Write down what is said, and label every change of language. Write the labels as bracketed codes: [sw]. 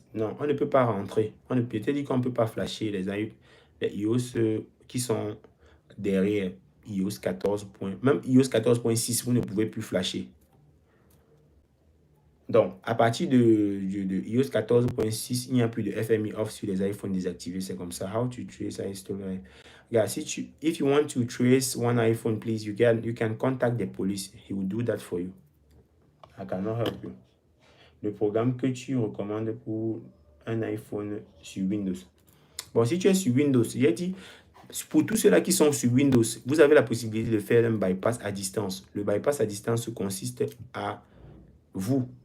[fr] Non, on ne peut pas rentrer. On ne peut te dire qu'on ne peut pas flasher les iOS qui sont derrière iOS 14. Même iOS 14.6, vous ne pouvez plus flasher. Donc, à partir de iOS 14.6, il n'y a plus de FMI off sur les iPhones désactivés. C'est comme ça. [en] How to trace iStore. Guys, if you want to trace one iPhone, please, you can contact the police. He will do that for you. I cannot help you. [fr] Le programme que tu recommandes pour un iPhone sur Windows. Bon, si tu es sur Windows, j'ai dit, pour tous ceux-là qui sont sur Windows, vous avez la possibilité de faire un bypass à distance. Le bypass à distance consiste à vous